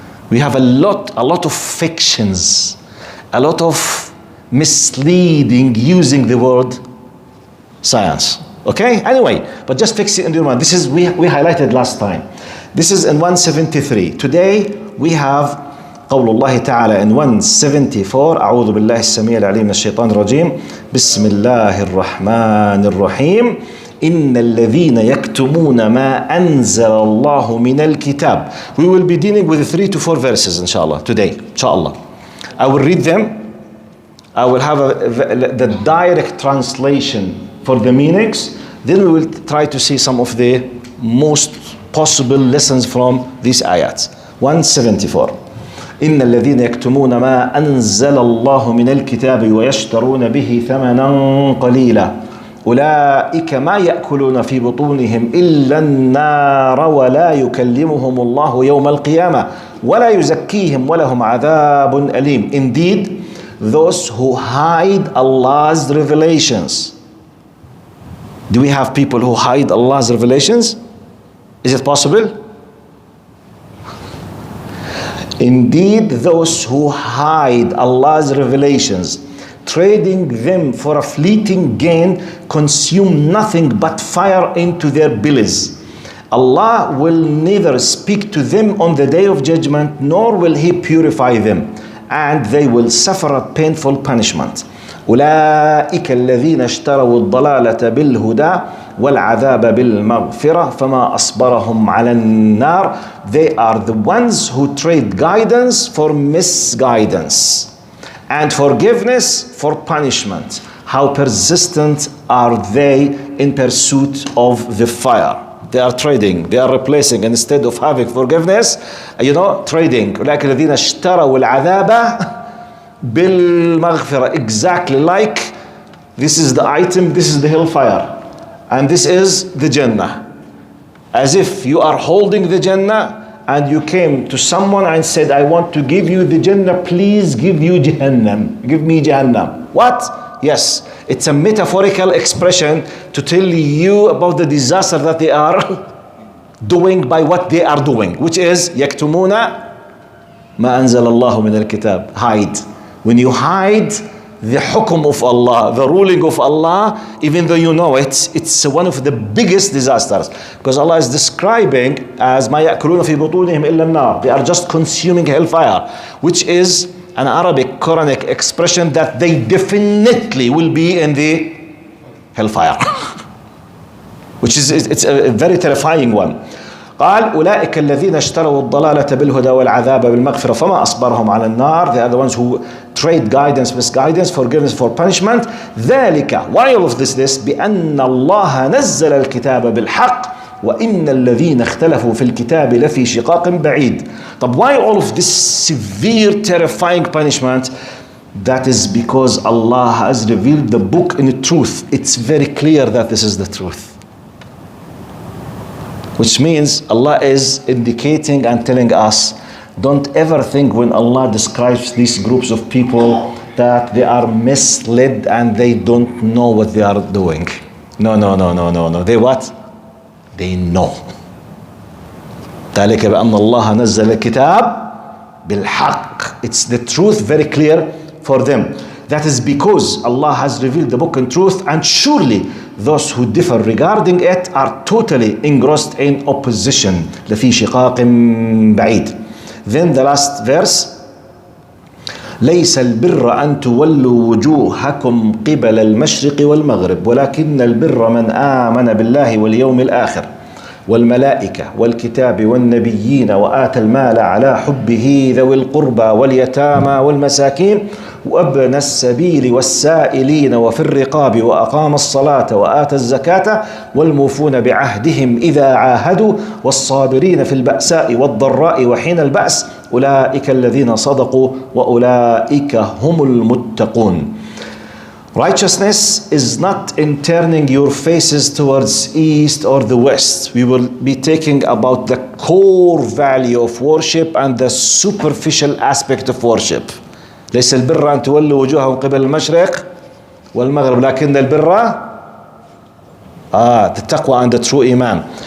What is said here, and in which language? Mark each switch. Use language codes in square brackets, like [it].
[en] We have a lot of fictions, a lot of misleading using the word science. Okay? Anyway, but just fix it in your mind. This is, we highlighted last time. This is in 173. Today we have [ar] قول الله تعالى [en] in 174. [ar] أعوذ بالله السميع العليم من الشيطان الرجيم. بسم الله الرحمن الرحيم. إن الذين يكتمون ما أنزل الله من الكتاب. [en] We will be dealing with 3 to 4 verses inshallah today. Inshallah. I will read them. I will have the direct translation for the meanings. Then we will try to see some of the most possible lessons from these ayats. 174. [ar] إن الذين يكتمون ما أنزل الله من الكتاب ويشترون به ثمنا قليلا أولئك ما يأكلون في بطونهم إلا النار ولا يكلمهم الله يوم القيامة ولا يزكيهم ولهم عذاب أليم. [en] Indeed, those who hide Allah's revelations. Do we have people who hide Allah's revelations? Is it possible? Indeed, those who hide Allah's revelations, trading them for a fleeting gain, consume nothing but fire into their bellies. Allah will neither speak to them on the day of judgment, nor will He purify them, and they will suffer a painful punishment. [ar] أولئك الذين اشتروا الضلالة بالهدى والعذاب بالمغفرة فما أصبرهم على النار. [en] They are the ones who trade guidance for misguidance and forgiveness for punishment. How persistent are they in pursuit of the fire? They are trading, they are replacing, instead of having forgiveness, trading. [ar] أولئك الذين اشتروا العذاب بالمغفرة. [en] Exactly like this is the item, this is the hellfire, and this is the Jannah. As if you are holding the Jannah and you came to someone and said, I want to give you the Jannah, please give you Jahannam. Give me Jahannam. What? Yes, it's a metaphorical expression to tell you about the disaster that they are doing by what they are doing, which is [ar] يكتمون ما أنزل الله من الكتاب. [en] Hide. When you hide the hukum of Allah, the ruling of Allah, even though you know it, it's one of the biggest disasters. Because Allah is describing as [ar] ما يأكلون في بطونهم إلا النار. [en] They are just consuming hellfire, which is an Arabic Quranic expression that they definitely will be in the hellfire. Which is, it's a very terrifying one. [ar] قال أولئك الذين اشتروا الضلالة بالهدى والعذاب بالمغفرة فما أصبرهم على النار. [en] They are the ones who trade guidance, misguidance, forgiveness for punishment. ذلك, why all of this? [ar] بأن الله نزل الكتاب بالحق وإن الذين اختلفوا في الكتاب لفي شقاق بعيد. [en] But why all of this severe, terrifying punishment? That is because Allah has revealed the book in the truth. It's very clear that this is the truth. Which means Allah is indicating and telling us, don't ever think when Allah describes these groups of people that they are misled and they don't know what they are doing. No. They what? They know. [ar] ذلك بأن الله نزل الكتاب بالحق. [en] It's the truth, very clear for them. That is because Allah has revealed the book in truth, and surely those who differ regarding it are totally engrossed in opposition. [ar] لفي شقاق بعيد. [en] Then the last verse. [ar] ليس البر أن تولوا وجوهكم قبل المشرق والمغرب ولكن البر من آمن بالله واليوم الآخر والملائكة والكتاب والنبيين وآتى المال على حبه ذوي القربى واليتامى والمساكين وابن السبيل والسائلين وفي الرقاب وأقام الصلاة وآتى الزكاة والموفون بعهدهم إذا عاهدوا والصابرين في البأساء والضراء وحين البأس أولئك الذين صدقوا وأولئك هم المتقون. [en] Righteousness is not in turning your faces towards east or the west. We will be talking about the core value of worship and the superficial aspect of worship. [ar] ليس البر أن تولوا وجوههم قبل المشرق والمغرب لكن البر [en] the taqwa and the true iman.